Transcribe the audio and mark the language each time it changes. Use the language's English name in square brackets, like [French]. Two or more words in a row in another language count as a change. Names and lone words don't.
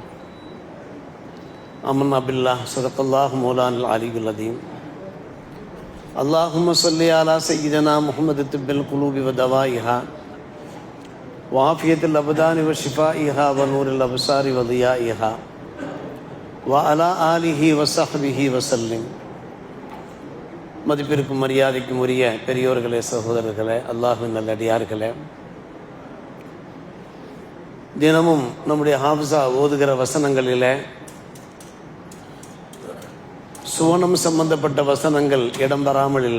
[Arabic] آمنا بالله صدق الله مولانا العلي العظيم. اللهم صل على سيدنا محمد طب القلوب ودوائها وعافية الأبدان وشفائها ونور الأبصار وضيائها وعلى آله وصحبه وسلم. [Tamil] மதிப்பிற்கும் மரியாதைக்கும் உரிய பெரியோர்களே, சகோதரர்களே, அல்லாஹ்வின் நல்லடியார்களே, தினமும் நம்முடைய ஹாஃபிஸா ஓதுகிற வசனங்களிலே சுவனம் சம்பந்தப்பட்ட வசனங்கள் இடம்பெறாமல் இல்லை.